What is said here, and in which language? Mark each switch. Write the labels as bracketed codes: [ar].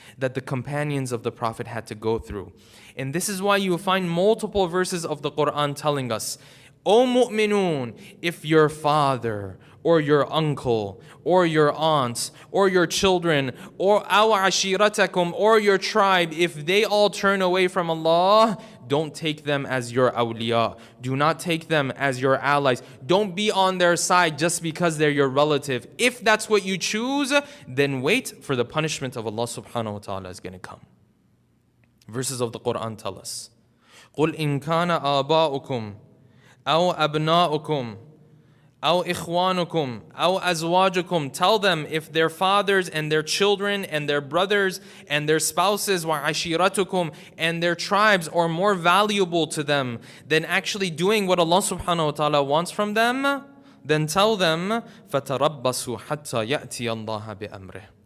[en] that the companions of the Prophet had to go through. And this is why you will find multiple verses of the Quran telling us, O mu'minun, if your father or your uncle or your aunts or your children or aw ashiratakum or your tribe, if they all turn away from Allah, don't take them as your awliya. Do not take them as your allies. Don't be on their side just because they're your relative. If that's what you choose, then wait, for the punishment of Allah subhanahu wa ta'ala is going to come. Verses of the Quran tell us, [ar] قُلْ إِن كَانَ آبَاؤُكُمْ أَوْ أَبْنَاؤُكُمْ أَوْ إِخْوَانُكُمْ أَوْ أَزْوَاجُكُمْ. [en] Tell them if their fathers and their children and their brothers and their spouses [ar] وَعَشِيرَتُكُمْ [en] and their tribes are more valuable to them than actually doing what Allah subhanahu wa ta'ala wants from them, then tell them [ar] فَتَرَبَّصُوا حَتَّى يَأْتِيَ اللَّهَ بِأَمْرِهِ.